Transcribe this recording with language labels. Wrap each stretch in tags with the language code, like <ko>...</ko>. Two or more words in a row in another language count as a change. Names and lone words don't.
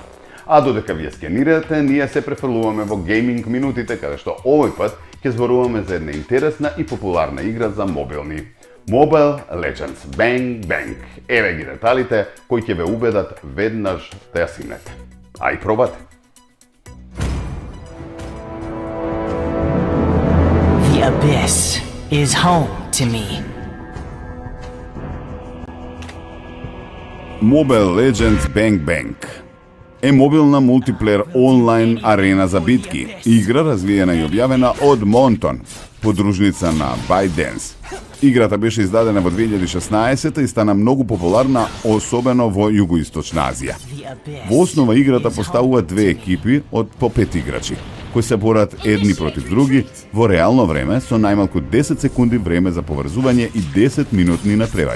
<mk>А додека вие скенирате, ние се префрлуваме во гейминг минутите, каде што овој пат ќе зборуваме за една интересна и популарна игра за мобилни. Mobile Legends Bang Bang. Еве ги деталите кои ќе ве убедат веднаш да ја симнете. А и пробате.</mk> <en>abyss is home to me.</en> <mk>Mobile Legends Bang Bang е мобилна мултиплеер онлайн арена за битки. Игра развиена и објавена од Monton, подружница на ByteDance. Играта беше издадена во 2016 и стана многу популарна, особено во Југоисточна Азија. Во основа играта поставува две екипи од по 5 играчи, кои се борат едни против други во реално време со најмалку 10 секунди време за поврзување и 10 минутни надпревари.</mk>